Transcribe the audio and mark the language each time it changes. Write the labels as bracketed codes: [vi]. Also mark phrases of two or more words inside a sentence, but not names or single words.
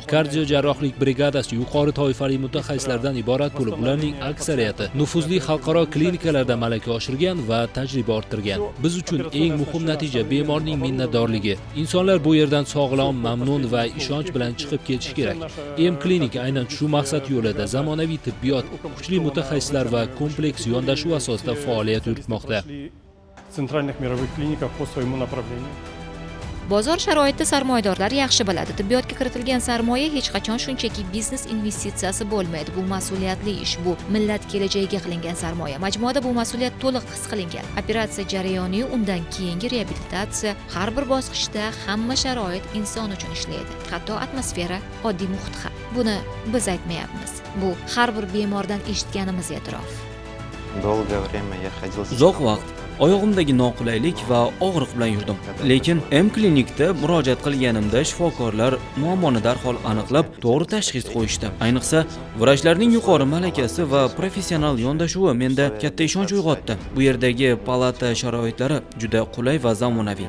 [uz] Kardiojarrohlik brigadasi yuqori toifali mutaxassislardan iborat bo'lib, ularning aksariyati nufuzli xalqaro klinikalarda malaka oshirgan va tajriba orttirgan. Biz uchun eng muhim natija bemorning minnatdorligi. Insonlar bu yerdan sog'lom, mamnun va ishonch bilan chiqib ketishi kerak. M-klinik aynan shu maqsad yo'lida zamonaviy tibbiyot, kuchli mutaxassislar va kompleks yondashuv asosida faoliyat yuritmoqda. [ru] Centralных мировых клиниках по своему направлению. [uz] Bozor sharoitida sarmoyadorlar yaxshi biladi. Tibbiyotga kiritilgan sarmoya hech qachon shunchaki biznes investitsiyasi bo'lmaydi. Bu mas'uliyatli ish, bu millat kelajagiga qilingan sarmoya. Majmuada bu mas'uliyat to'liq his qilingan. Operatsiya jarayoni, undan keyingi reabilitatsiya, har bir bosqichda hamma sharoit inson uchun ishlaydi. Hatto atmosfera, oddiy muhit ham. Buni biz aytmayapmiz. Bu har bir bemordan eshitganimiz e'tirof. [ru] Долгое время я ходил. [uz] Uzoq vaqt Oyog'imdagi noqulaylik va og'riq bilan yurdim. Lekin M-klinikda murojaat qilganimda shifokorlar muammoni darhol aniqlab, to'g'ri tashxis qo'yishdi. Ayniqsa, vrachlarning yuqori malakasi va professional yondashuvi menda katta ishonch uyg'otdi. Bu yerdagi palata sharoitlari juda qulay va zamonaviy.